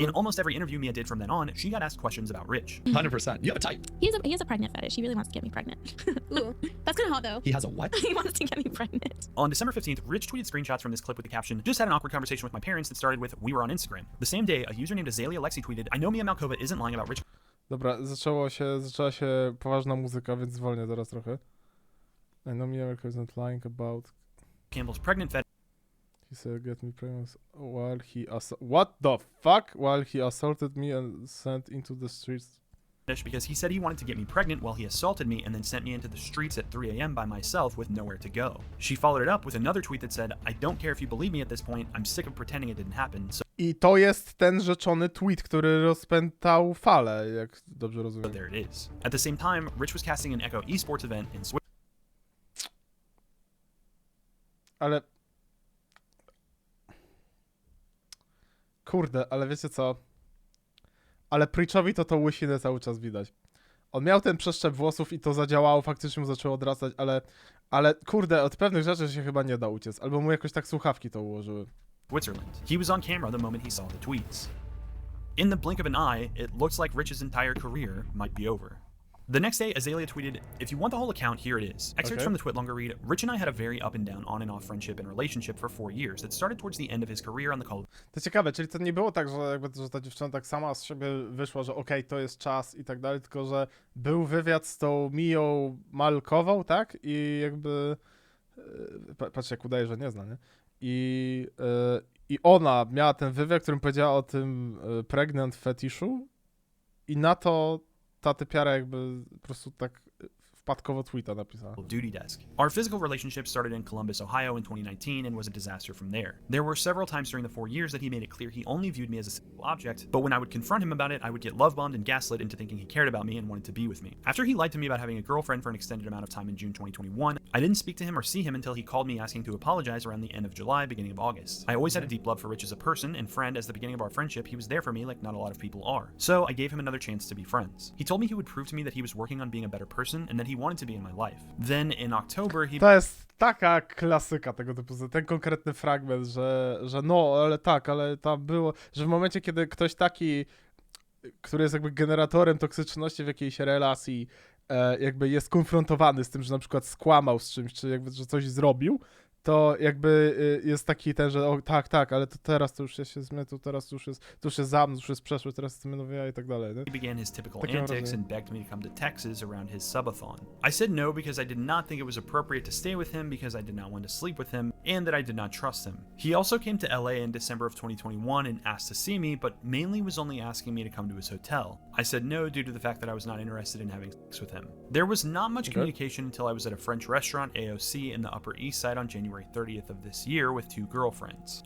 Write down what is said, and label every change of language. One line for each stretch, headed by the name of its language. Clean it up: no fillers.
English: In almost every interview Mia did from then on, she got asked questions about Rich. 100%. You have a type. He has a pregnant fetish. He really wants to get me pregnant. Ooh, that's kind of hot though. He has a what? He wants to get me pregnant. On December 15th, Rich tweeted screenshots from this clip with the caption, "Just had an awkward conversation with my parents that started with, we were on Instagram." The same day, a user named Azalea Lexi tweeted, "I know Mia Malkova isn't lying about Rich
Polish: Dobra, zaczęła się poważna muzyka, więc zwolnię teraz trochę.
English: I know Miracle is not lying about... Campbell's pregnant fetish He said get me pregnant while he what the fuck? While he assaulted me and sent into the streets. because he said he wanted to get me pregnant while he assaulted me and then sent me into the streets at 3 a.m. by myself with nowhere to go." She followed it up with another tweet that said, "I don't care if you believe me at this point, I'm sick of pretending it didn't happen, so
Polish: I to jest ten rzeczony tweet, który rozpętał falę, jak dobrze rozumiem.
English: there it is." At the same time, Rich was casting an Echo esports event in
Polish: Ale... Kurde, ale wiecie co? Ale Preachowi to łysinę cały czas widać. On miał ten przeszczep włosów i to zadziałało, faktycznie mu zaczęło odrastać, ale kurde, od pewnych rzeczy się chyba nie da uciec. Albo mu jakoś tak słuchawki to ułożyły.
English: Switzerland. He was on camera the moment he saw the tweets. In the blink of an eye, it looks like Rich's entire career might be over. The next day, Azalea tweeted, "If you want the whole account, here it is." Excerpts Okay. from the twit longer read, "Rich and I had a very up and down, on and off friendship and relationship for 4 years that started towards the end of his career on the Call
Polish: To ciekawe, czyli to nie było tak, że ta dziewczyna tak sama z siebie wyszła, że okej, to jest czas i tak dalej, tylko że był wywiad z tą Mią Malkową, tak? I jakby... Patrz, jak udaje, że nie zna, nie? I ona miała ten wywiad, w którym powiedziała o tym pregnant fetiszu i na to ta typiara jakby po prostu tak wpadkowo tweeta napisała.
English: duty desk. Our physical relationship started in Columbus, Ohio in 2019 and was a disaster from there. There were several times during the 4 years that he made it clear he only viewed me as a single object, but when I would confront him about it, I would get love bombed and gaslit into thinking he cared about me and wanted to be with me. After he lied to me about having a girlfriend for an extended amount of time in June 2021, I didn't speak to him or see him until he called me asking to apologize around the end of July, beginning of August. I always had a deep love for Rich as a person and friend. As the beginning of our friendship, he was there for me like not a lot of people are. So I gave him another chance to be friends. He told me he would prove to me that he was working on being a better person and that he wanted to be in my life. Then in October, he...
Polish: To jest taka klasyka tego typu, ten konkretny fragment, że no, ale tak, ale tam było, że w momencie, kiedy ktoś taki, który jest jakby generatorem toksyczności w jakiejś relacji, jakby jest konfrontowany z tym, że na przykład skłamał z czymś, czy jakby, że coś zrobił, to jakby jest taki ten, że o, tak, ale to teraz to już się zmienia, to teraz to już jest za mną, to już jest przeszłość, teraz jestem nowy ja i tak dalej, nie?
English: He began his typical
Polish: Takie mam
English: antics
Polish: wrażenie.
English: and begged me to come to Texas around his subathon. I said no because I did not think it was appropriate to stay with him because I did not want to sleep with him and that I did not trust him. He also came to LA in December of 2021 and asked to see me, but mainly was only asking me to come to his hotel. I said no due to the fact that I was not interested in having sex with him. There was not much communication until I was at a French restaurant, AOC, in the Upper East Side on January 30th of this year with 2 girlfriends.